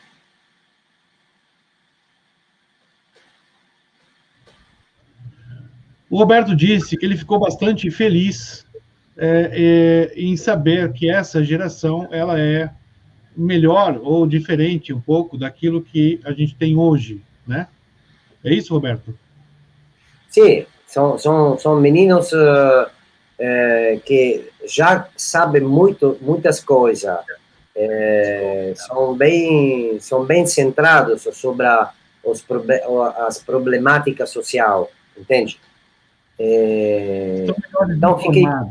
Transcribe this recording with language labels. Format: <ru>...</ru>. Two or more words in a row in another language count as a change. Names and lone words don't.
<pt>O Roberto disse que ele ficou bastante feliz em saber que essa geração ela é melhor ou diferente um pouco daquilo que a gente tem hoje, né? É isso, Roberto?</pt> <it>Sì, sono</it> <pt>meninos que já sabem muitas coisas, são bem centrados sobre as problemáticas sociais, entende? Então fiquei</pt>